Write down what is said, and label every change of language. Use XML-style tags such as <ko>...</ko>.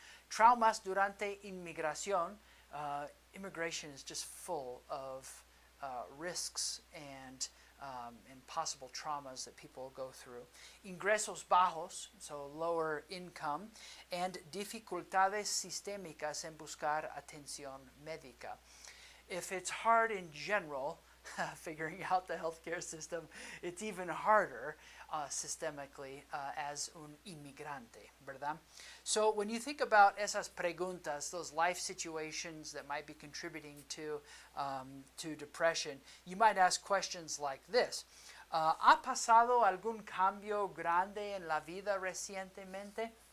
<es>Traumas durante inmigración.</es> <en>Immigration is just full of risks and possible traumas that people go through.</en> <es>Ingresos bajos,</es> <en>so lower income, and</en> <es>dificultades sistémicas en buscar atención médica.</es> <en>If it's hard in general, figuring out the healthcare system, it's even harder systemically as</en> <es>un inmigrante, ¿verdad?</es> <en>So when you think about</en> <es>esas preguntas,</es> <en>those life situations that might be contributing to depression, you might ask questions like this.</en> <es>¿Ha pasado algún cambio grande en la vida recientemente?</es>